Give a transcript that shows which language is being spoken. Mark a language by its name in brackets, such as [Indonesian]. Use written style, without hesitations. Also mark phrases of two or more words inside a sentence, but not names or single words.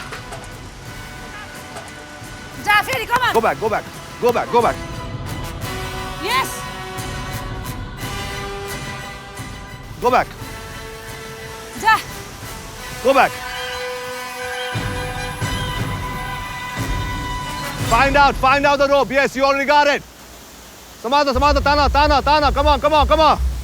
[Nepali] जा फेरि [English] come on. Go back, go back, go back, go back. यस। Go back, जा। go back. Find out the rope. Yes, you already got it. Samantha, Tana. Come on.